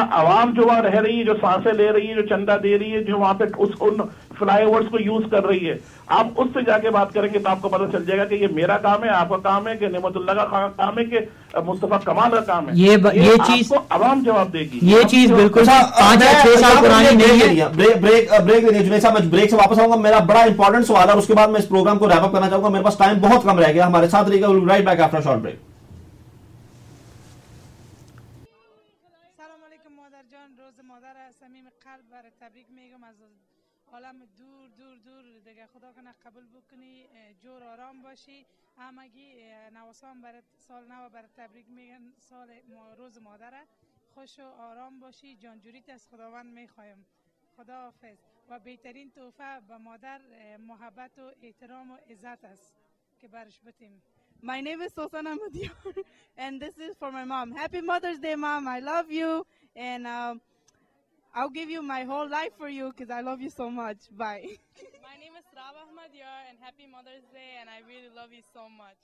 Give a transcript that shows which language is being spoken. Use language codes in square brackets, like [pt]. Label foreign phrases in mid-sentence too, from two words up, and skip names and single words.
[hi] आवाम जो वहां रह रही है, जो सांसें ले रही है, जो चंदा दे रही है, जो वहां पे उन फ्लाईओवर्स को यूज कर रही है, आप उससे जाके बात करेंगे तो आपको पता चल जाएगा कि ये मेरा काम है, आपका काम है, कि नेमतुल्लाह का काम है, कि मुस्तफा कमाल का काम है। ये चीज आवाम जवाब देगी। ये चीज बिल्कुल 5 या 6 साल पुरानी नहीं है। ब्रेक लेने जुनेद साहब, मैं ब्रेक से वापस आऊंगा। मेरा बड़ा इंपॉर्टेंट सवाल है, उसके बाद मैं इस प्रोग्राम को [en] wrap up [hi] करना चाहूंगा। मेरे पास टाइम बहुत कम रह गया। हमारे साथ रहिएगा, [en] right back after short break. [fa] تبریک میگم از عالم دور دور دور دیگه. خدا کنه قبول بکنی، جور آرام باشی. همگی نواسان برات سال نو برات تبریک میگن، سال روز مادره. خوش و آرام باشی، جانجوریت از خداوند میخوایم. خدا حافظ. و بهترین تحفه به مادر محبت و احترام و عزت است که برش بتیم. [en] My name is Sosana Madior and this is for my mom. Happy Mother's Day, Mom. I love you and I'll give you my whole life for you because I love you so much. Bye. My name is Raba Ahmadiyar and happy Mother's Day and I really love you so much.